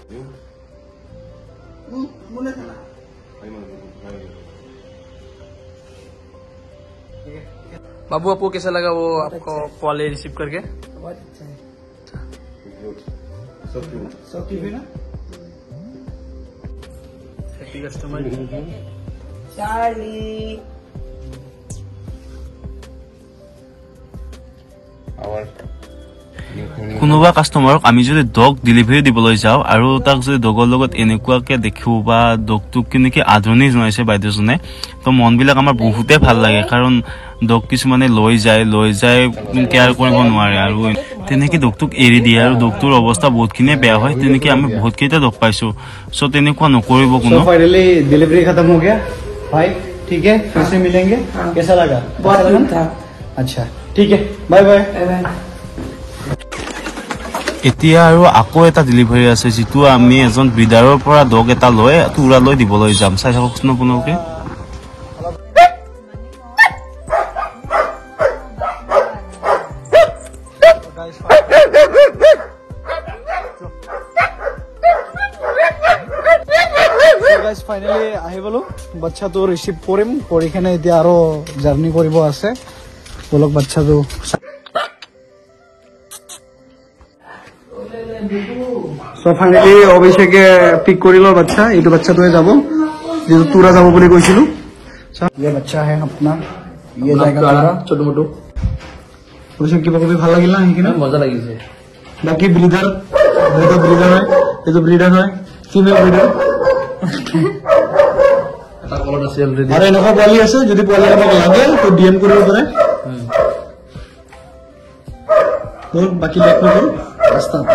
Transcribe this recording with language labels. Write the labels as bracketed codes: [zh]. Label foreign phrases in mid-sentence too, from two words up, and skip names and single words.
[hi] बाबू आपको कैसा लगा वो आपको [en] call receive [hi] करके? बहुत अच्छा है। [en] so cute [hi] ना? [en] happy customer. चार्ली। our new family [as] কোনোবা কাষ্টমাৰক আমি যদি [en] dog delivery [as] দিবলৈ যাওঁ আৰু তাক যদি ডগৰ লগত এনেকুৱাকে দেখো বা ডগটোক কেনেকৈ আদৰণি জনাইছে বাইদেউজনে, তো মনবিলাক আমাৰ বহুতে ভাল লাগে। কাৰণ ডগ কিছুমানে লৈ যায় কেয়াৰ কৰিব নোৱাৰে আৰু তেনেকৈ ডগটোক এৰি দিয়ে আৰু ডগটোৰ অৱস্থা বহুতখিনিয়ে বেয়া হয়। তেনেকৈ আমি বহুতকেইটা ডগ পাইছোঁ। চ' তেনেকুৱা নকৰিব কোনো। [en] finally delivery [hi] खत्म हो गया भाई, ठीक है, फिर से मिलेंगे। कैसा लगा? बहुत अच्छा था। अच्छा ठीक है, [en] bye bye. [as] এতিয়া আৰু আকৌ এটা ডেলিভাৰী আছে, যিটো আমি এজন ব্ৰিডাৰৰ পৰা ডগ এটা লৈ তুৰালৈ দিবলৈ যাম। চাই থাককচোন আপোনালোকে। ফাইনেলি আহি পালো, বাচ্চাটো ৰিচিভ কৰিম, কৰি কিনে এতিয়া আৰু জাৰ্ণি কৰিব আছে। বলক বাচ্চাটো ফাইনেলি অভিষেকে পিক কৰিলো বাচ্চা। এইটো বাচ্চাটোৱে যাব, যিটো তুৰা যাব বুলি কৈছিলো। [hi] ये बच्चा है अपना, ये जाएगा छोटू मोटू। [as] অভিষেক কিবা কবি ভাল লাগিল না সেইখিনি? মজা লাগিছে। বাকি ব্রিডার হয়, এইটো ব্রিডার হয়, [en] female breeder. [as] এটা কলত আছে অলৰেডি। আৰু এনেকুৱা পোৱালি আছে, যদি পোৱালি আমাক লাগে তো ডিএম কৰিব পাৰে। বাকি লেট নকৰো, ৰাস্তা